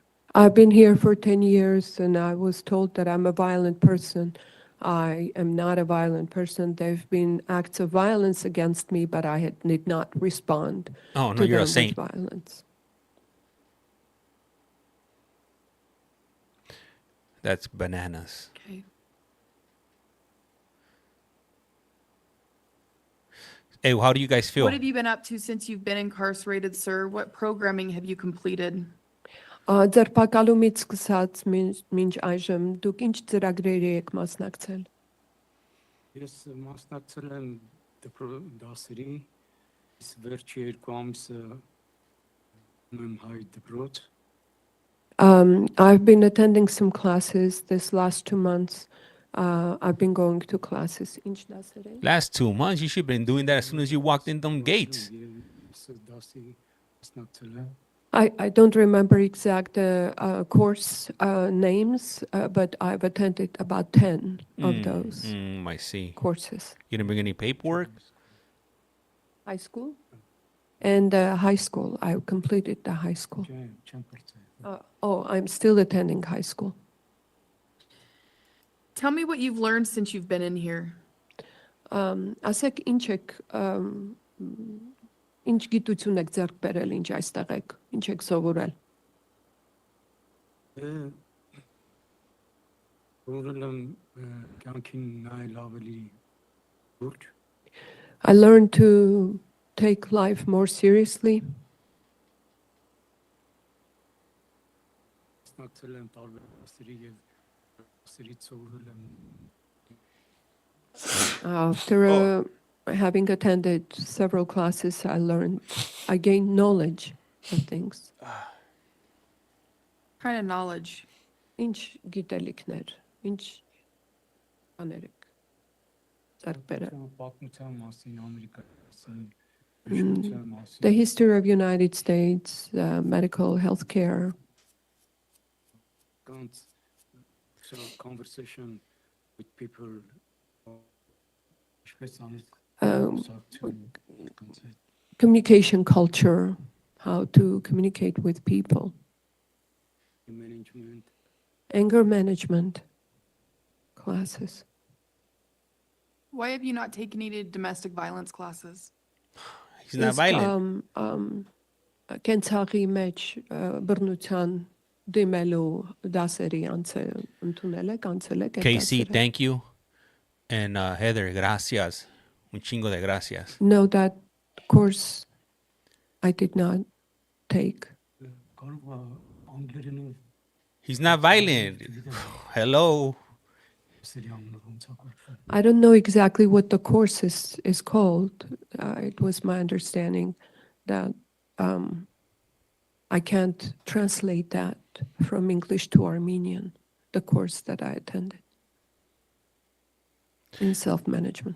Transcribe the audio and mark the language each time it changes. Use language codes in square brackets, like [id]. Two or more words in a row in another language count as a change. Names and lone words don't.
[en] I've been here for 10 years and I was told that I'm a violent person. I am not a violent person. There have been acts of violence against me, but I did not respond Oh, no, to you're them a saint. with violence. That's bananas. Okay. Hey, how do you guys feel? What have you been up to since you've been incarcerated, sir? What programming have you completed? [hy] Ձերբակալումից սկսած մինչ այժմ դուք ինչ ծրագրերի եք մասնակցել։ Ես մասնակցել եմ դասերի, ես վերջի 2 ամսը եմ հայ դպրոց։ [en] I've been attending some classes this last 2 months. I've been going to classes. [hy] Ինչ դասեր են։ [en] Last 2 months, you should have been doing that as soon as you walked in them gates. [hy] Դասի մասնակցել եմ։ [en] I don't remember exact course names, but I've attended about 10 of those I see. courses. You didn't bring any paperwork? High school? And high school. I completed the high school. I'm still attending high school. Tell me what you've learned since you've been in here. [hy] Ասեք ինչ եք ինչ գիտություն եք ձեռք բերել, ինչ այստեղ եք, ինչ եք սովորել։ Սովորել եմ կյանքին նայել ավելի լուրջ։ [en] I learned to take life more seriously. [hy] Մասնակցել եմ տարբեր դասերի եւ դասերից սովորել եմ։ [en] After having attended several classes, I gained knowledge of things. Kind of knowledge. [hy] Ինչ գիտելիքներ, ինչ բաներ եք ձեռք բերել։ [en] The history of United States, medical health care. Conversation with people. Communication culture, how to communicate with people. Management. Anger management classes. Why have you not taken any domestic violence classes? He's not violent. [hy] Կենցաղի մեջ բռնության դիմելու դասերի ընդունել եք, անցել եք։ [en] Casey, thank you. And Heather, gracias. [es] Un chingo de gracias. [en] No, that course I did not take. He's not violent. Hello. I don't know exactly what the course is called. It was my understanding that I can't translate that from English to Armenian, the course that I attended in self-management.